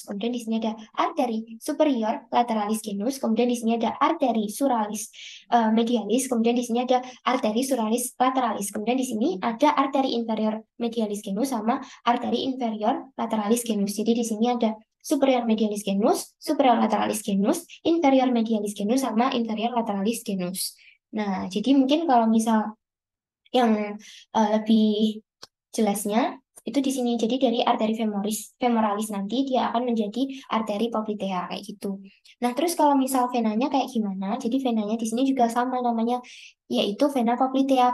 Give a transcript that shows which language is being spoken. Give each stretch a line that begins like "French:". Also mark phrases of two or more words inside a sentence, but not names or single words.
Indonesian: Kemudian di sini ada arteri
Latin: superior lateralis genus.
Indonesian: Kemudian di sini ada arteri
Latin: suralis medialis.
Indonesian: Kemudian di sini ada arteri
Latin: suralis lateralis.
Indonesian: Kemudian di sini ada arteri
Latin: inferior medialis genus
Indonesian: sama arteri
Latin: inferior lateralis genus.
Indonesian: Jadi di sini ada
Latin: superior medialis genus, superior lateralis genus, inferior medialis genus, sama inferior lateralis genus.
Indonesian: Nah, jadi mungkin kalau misal yang lebih jelasnya itu di sini. Jadi dari arteri femoralis nanti dia akan menjadi arteri poplitea kayak gitu. Nah, terus kalau misal venanya kayak gimana? Jadi venanya di sini juga sama namanya, yaitu vena poplitea.